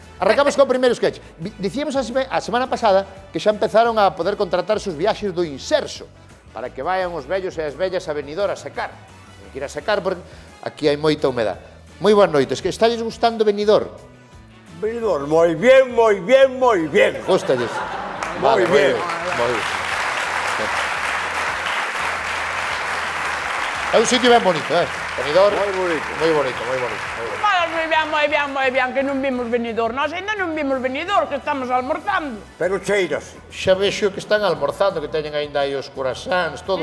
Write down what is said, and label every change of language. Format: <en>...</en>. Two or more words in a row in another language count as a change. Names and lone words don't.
<gl>Arrancamos co primeiro sketch. Dicíamos a semana pasada que xa empezaron a poder contratar sus viaxes do Inserso para que vayan os vellos e as vellas a Benidorm a secar. Non que ir a secar porque aquí hai moita humedad. Moi boas noites, que estalles gustando Benidorm? Benidorm, moi bien, moi bien, moi bien. Gústalles. Moi bien. Moi bien. É un sitio ben bonito, Benidorm. Moi bonito. Moi bonito, moi bonito. Moi ben, que non vimos Benidorm. Nós ainda non vimos Benidorm, que estamos almorzando. Pero cheiras. Xa vexo que están almorzando, que teñen aínda aí os croissants, todo.</gl>